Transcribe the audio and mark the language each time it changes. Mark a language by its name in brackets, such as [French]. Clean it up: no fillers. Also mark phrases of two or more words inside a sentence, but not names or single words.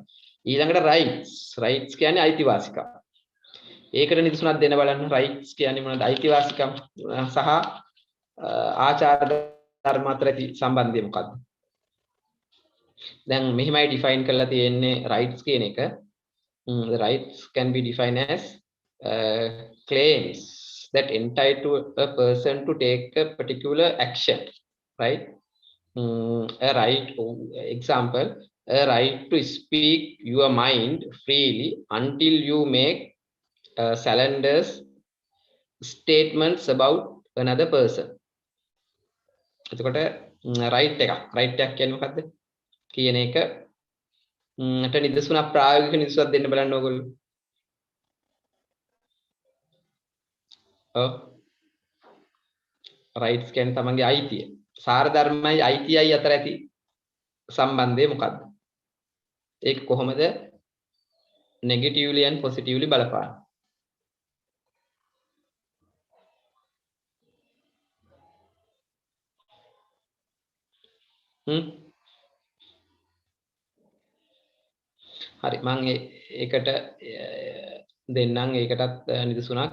[Sinhala] ඊළඟට rights කියන්නේ අයිතිවාසිකම්. ඒකට නිදසුනක් දෙන්න බලන්න. rights කියන්නේ මොනවද? අයිතිවාසිකම් සහ ආචාර ධර්ම අතර ඇති සම්බන්ධය මොකක්ද? දැන් මෙහිමයි define කරලා තියෙන්නේ rights කියන එක. [English] The rights can be defined as claims that entitle a person to take a particular action, right? A right, example, a right to speak your mind freely until you make slanderous statements about another person. [Sinhala] එතකොට right එකක් කියන්නේ මොකද්ද කියන එක ට නිදසුනක් ප්‍රායෝගික නිදසුනක් දෙන්න බලන්න ඕගොල්ලෝ. rights කියන්නේ තමන්ගේ අයිතිය. සාර ධර්මයි අයිතියයි අතර ඇති සම්බන්ධය මොකද්ද? ඒක කොහොමද [English] negatively and positively [Sinhala] බලපාන්නේ? හරි මම ඒකට දෙන්නම් ඒකටත් නිදසුනක්.